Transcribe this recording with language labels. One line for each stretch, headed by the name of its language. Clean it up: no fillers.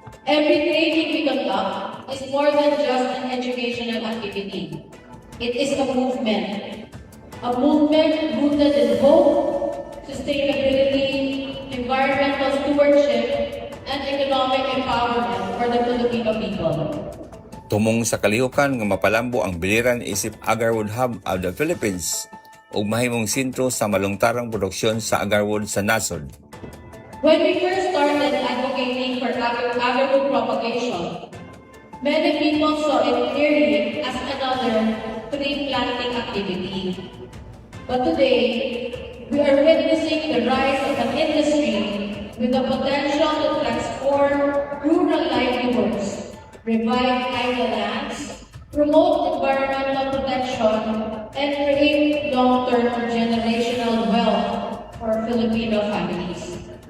English: Every training we conduct is more than just an educational activity. It is a movement. A movement rooted in hope, sustainability, environmental stewardship, and economic empowerment for the Filipino people.
Cebuano: Tumong sa kalihukan nga mapalambo ang Biliran isip Agarwood Hub of the Philippines ug mahimong sentro sa malungtarang produksyon sa agarwood sa nasod.
English: When we first started advocating for agarwood propagation, many people saw it clearly as another tree planting activity. But today, we are witnessing the rise of an industry with the potential to transform rural livelihoods, revive idle lands, promote environmental protection, and create long-term generational wealth for Filipino families.